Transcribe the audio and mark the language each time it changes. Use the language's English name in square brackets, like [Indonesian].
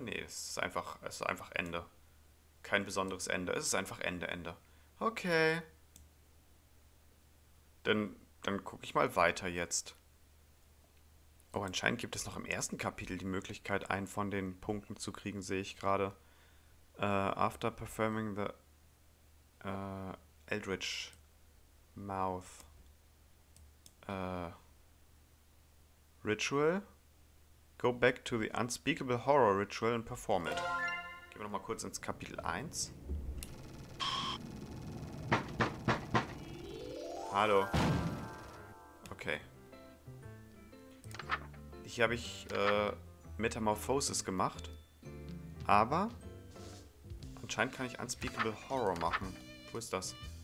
[German] Nee, es ist einfach Ende. Kein besonderes Ende. Es ist einfach Ende. Okay. Dann gucke ich mal weiter jetzt. Oh, anscheinend gibt es noch im ersten Kapitel die Möglichkeit, einen von den Punkten zu kriegen, sehe ich gerade. [English] After performing the Eldritch Mouth Ritual, go back to the unspeakable horror ritual and perform it. [German] Gehen wir nochmal kurz ins Kapitel 1. Hallo. Okay. Hier habe ich Metamorphosis gemacht. Aber anscheinend kann ich Unspeakable Horror machen. Wo ist das?